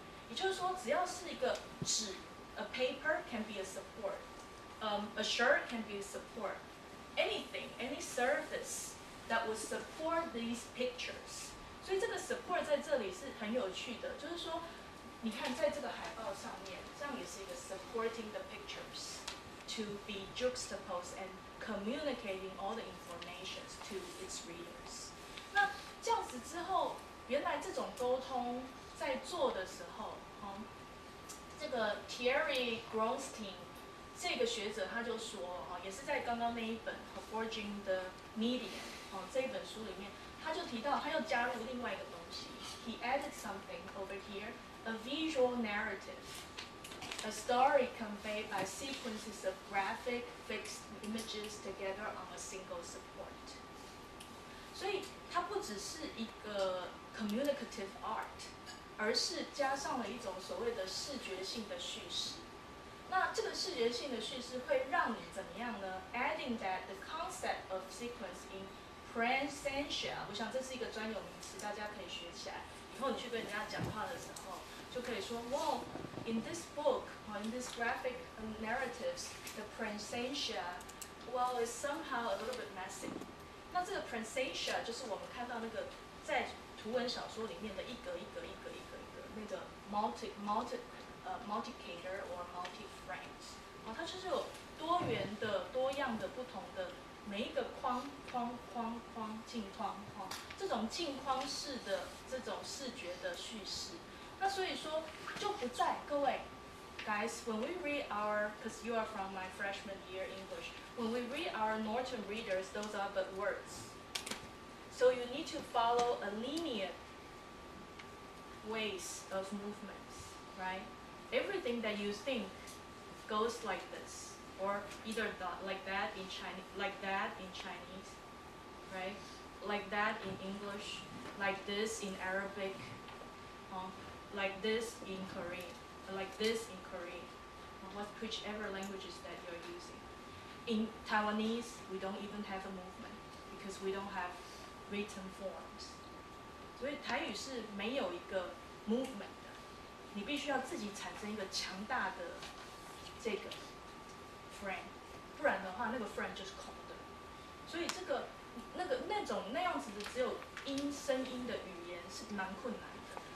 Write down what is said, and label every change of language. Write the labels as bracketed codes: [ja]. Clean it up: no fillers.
[zh] 也就是说，只要是一个纸 [en] ，a paper can be a support，a shirt can be a support，anything, any surface that would support these pictures。 [zh] 所以这个 support 在这里是很有趣的，就是说，你看在这个海报上面，这样也是一个 [en] supporting the pictures to be juxtaposed and communicating all the informations to its readers。 [zh] 那这样子之后，原来这种沟通在做的时候，这个 Thierry Gronstein 这个学者他就说，也是在刚刚那一本《Forging the Medium》这一本书里面，他就提到他又加入另外一个东西 ， [en] he added something over here, a visual narrative, a story conveyed by sequences of graphic fixed images together on a single support。 [zh] 所以它不只是一个 communicative art， 而是加上了一种所谓的视觉性的叙事。那这个视觉性的叙事会让你怎么样呢 ？ [en] Adding that the concept of sequence in presentia， [zh] 我想这是一个专有名词，大家可以学起来。以后你去跟人家讲话的时候，就可以说 [en] ，Wow, in this book, or in this graphic narratives, the presentia, well, is somehow a little bit messy。 [zh] 那这个 presentia 就是我们看到那个在图文小说里面的一格一格一格一格一格那个 [en] multiplicator or multi-frames， [zh] 它就是有多元的、多样的、不同的每一个框镜框这种镜框式的这种视觉的叙事。那所以说就不在各位 [en] ，guys, when we read our, because you are from my freshman year English, when we read our Norton readers, those are but words. So you need to follow a linear ways of movements, right? Everything that you think goes like this, or either like that in Chinese, right? Like that in English, like this in Arabic, like this in Korean, like this in Korean, whichever languages that you're using. In Taiwanese, we don't even have a movement because we don't have written forms. [zh] 所以台语是没有一个 movement 的，你必须要自己产生一个强大的这个 frame， 不然的话那个 frame 就是空的。所以这个那样子的只有声音的语言是蛮困难的。